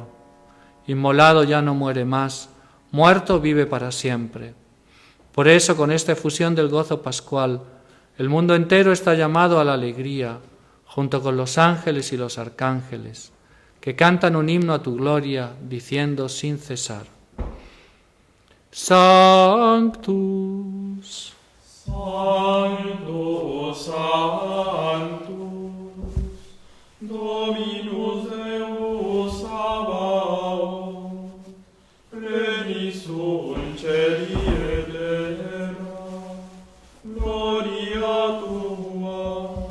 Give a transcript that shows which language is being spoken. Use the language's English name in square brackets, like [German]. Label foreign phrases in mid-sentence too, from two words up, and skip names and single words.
[Spanish] Inmolado ya no muere más, muerto vive para siempre. Por eso, con esta efusión del gozo pascual, el mundo entero está llamado a la alegría, junto con los ángeles y los arcángeles, que cantan un himno a tu gloria, diciendo sin cesar: [Latin] Sanctus, Sanctus, Sanctus, Dominus Deus Sabaoth, plenis sunt celi et terra, gloria tua.